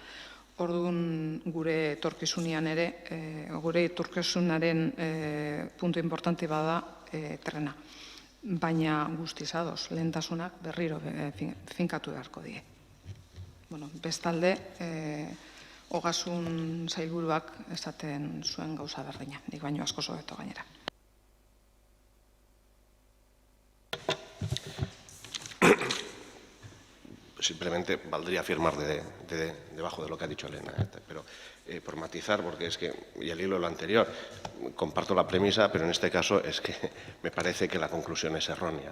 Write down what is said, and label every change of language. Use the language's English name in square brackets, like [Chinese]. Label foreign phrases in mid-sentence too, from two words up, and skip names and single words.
[Basque] Orduan gure etorkizunean ere, gure etorkizunaren puntu importante bada trena. Baina guztiz ados, lehentasunak berriro finkatu beharko die. Bestalde, Ogasun sailburuak esaten zuen gauza berdina, nik baino asko hobeto gainera. [Spanish] Simplemente valdría firmar debajo de lo que ha dicho Elena, pero por matizar, porque es que, y al hilo de lo anterior, comparto la premisa, pero en este caso es que me parece que la conclusión es errónea.